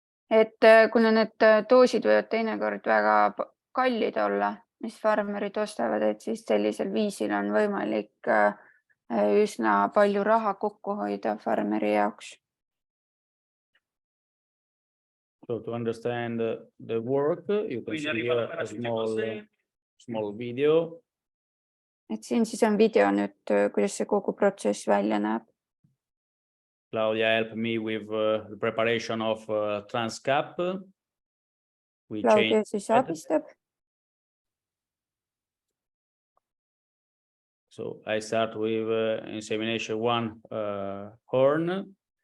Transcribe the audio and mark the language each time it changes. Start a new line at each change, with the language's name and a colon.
Estonian: Et kuna need doosid võivad teinekord väga kallid olla, mis farmerid ostavad, et siis sellisel viisil on võimalik üsna palju raha kokku hoida farmeri jaoks.
English: So to understand the work, you can see here a small video.
Estonian: Et siin siis on video nüüd, kuidas see kogu protsess välja näeb.
English: Claudia helped me with the preparation of transcap.
Estonian: Claudia siis abistab.
English: So I start with insemination one horn.